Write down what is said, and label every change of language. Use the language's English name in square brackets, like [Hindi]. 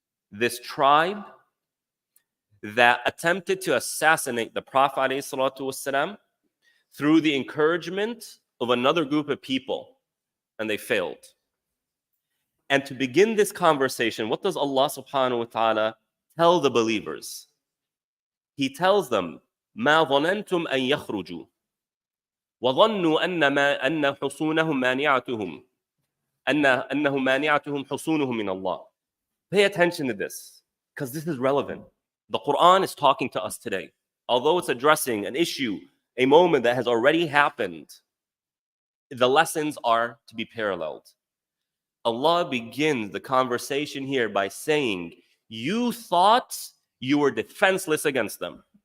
[English] This tribe that attempted to assassinate the Prophet ﷺ through the encouragement of another group of people, and they failed. And to begin this conversation, what does Allah subhanahu wa ta'ala tell the believers? He tells them, [Arabic] مَا ظَنَنْتُمْ أَن يَخْرُجُوا وَظَنُّوا أَنَّ حُصُونَهُمْ مَانِعَتُهُمْ أَنَّهُ مَانِعَتُهُمْ حُصُونُهُمْ مِنَ اللَّهِ. [English] Pay attention to this, because this is relevant. The Quran is talking to us today. Although it's addressing an issue, a moment that has already happened, the lessons are to be paralleled. Allah begins the conversation here by saying, you thought you were defenseless against them.